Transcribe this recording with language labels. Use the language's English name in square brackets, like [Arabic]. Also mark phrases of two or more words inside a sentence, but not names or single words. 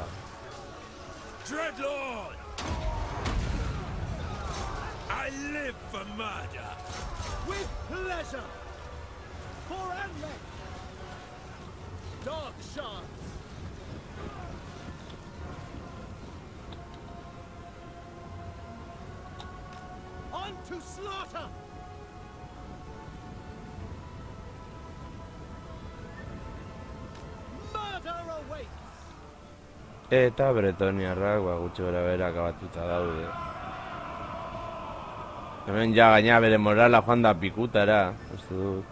[English] Dreadlord! I live for murder! With pleasure! For Anlek! Dark shards! On to slaughter! [Basque] Eta bretoniarrak gutxi bera bera akabatuta daude. Hemen ja gaina bere morala joan da pikutara, uste dut.